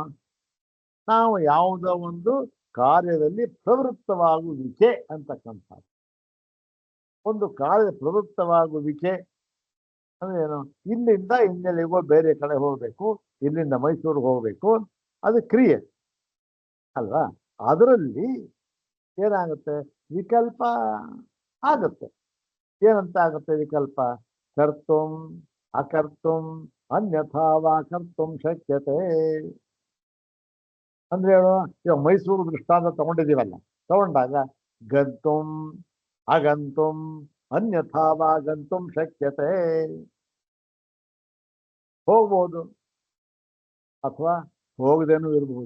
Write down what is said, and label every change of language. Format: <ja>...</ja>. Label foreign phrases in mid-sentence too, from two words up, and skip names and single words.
<kn>ನಾವು ಯಾವುದೋ ಒಂದು ಕಾರ್ಯದಲ್ಲಿ ಪ್ರವೃತ್ತವಾಗುವಿಕೆ ಅಂತಕ್ಕಂಥ ಒಂದು ಕಾರ್ಯ ಪ್ರವೃತ್ತವಾಗುವಿಕೆ ಅಂದ್ರೆ ಏನು? ಇಲ್ಲಿಂದ ಇನ್ನೆಲ್ಲಿಗೋ ಬೇರೆ ಕಡೆ ಹೋಗ್ಬೇಕು, ಇಲ್ಲಿಂದ ಮೈಸೂರಿಗೆ ಹೋಗ್ಬೇಕು, ಅದು ಕ್ರಿಯೆ ಅಲ್ವಾ? ಅದರಲ್ಲಿ ಏನಾಗುತ್ತೆ? ವಿಕಲ್ಪ ಆಗುತ್ತೆ. ಏನಂತ ಆಗುತ್ತೆ ವಿಕಲ್ಪ?</kn> <sa>ಕರ್ತುಂ ಅಕರ್ತುಂ ಅನ್ಯಥಾ ವಾ ಕರ್ತುಂ ಶಕ್ಯತೆ.</sa> <kn>ಅಂದ್ರೆ ಹೇಳು, ಇವಾಗ ಮೈಸೂರು ದೃಷ್ಟಾಂತ ತಗೊಂಡಿದ್ದೀವಲ್ಲ, ತಗೊಂಡಾಗ</kn> <sa>ಗಂತುಂ ಅಗಂತುಂ ಅನ್ಯಥಾ ವಾ ಗಂತುಂ ಶಕ್ಯತೆ.</sa> <kn>ಹೋಗ್ಬೋದು ಅಥವಾ ಹೋಗದೇನೂ ಇರ್ಬೋದು.</kn>